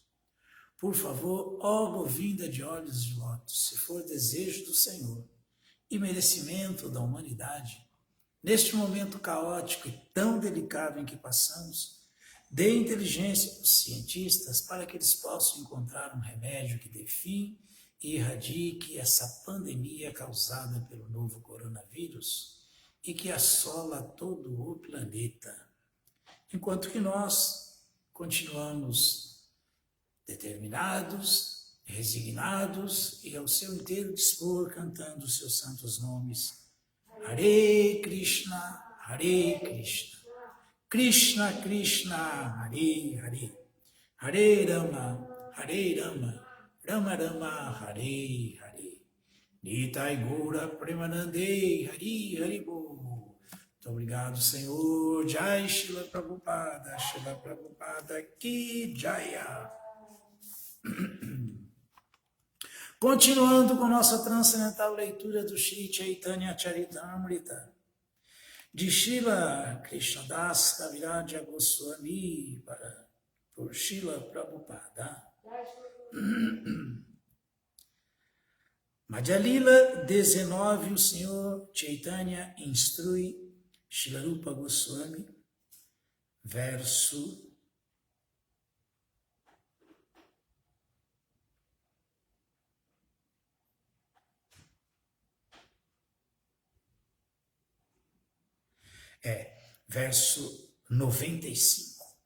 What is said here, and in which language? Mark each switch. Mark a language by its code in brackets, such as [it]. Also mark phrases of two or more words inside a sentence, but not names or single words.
[pt] Por favor, ó Govinda de olhos de lótus, se for desejo do Senhor e merecimento da humanidade, neste momento caótico e tão delicado em que passamos, dê inteligência aos cientistas para que eles possam encontrar um remédio que dê fim e erradique essa pandemia causada pelo novo coronavírus e que assola todo o planeta. Enquanto que nós continuamos determinados, resignados e ao seu inteiro dispor cantando os seus santos nomes. [sa] हरे कृष्ण कृष्ण कृष्ण हरे हरे हरे राम राम राम हरे हरे. निताई गौर प्रेमानन्दे हरि हरिबो. [pt] Muito obrigado, Senhor. [hi] जय शिला प्रभुपाद की जय. [pt] Continuando com nossa transcendental leitura do Shri Chaitanya Charitamrita, de Srila Krishnadas Kaviraja Goswami por Srila Prabhupada. Madhya Lila 19, o Senhor Chaitanya instrui Srila Rupa Goswami, verso verso 95.